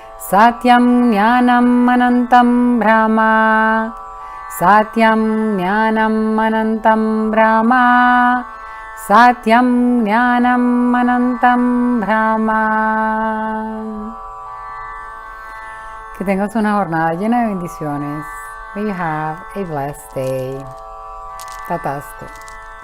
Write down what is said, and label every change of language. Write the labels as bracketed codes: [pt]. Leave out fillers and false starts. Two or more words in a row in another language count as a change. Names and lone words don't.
[sa] Satyam Jnanam Anantam Brahma. Satyam Jnanam Anantam Brahma. Satyam Jnanam Anantam Brahma. [es] Que tengas una jornada llena de bendiciones. [en] May you have a blessed day. [sa] Tatastu.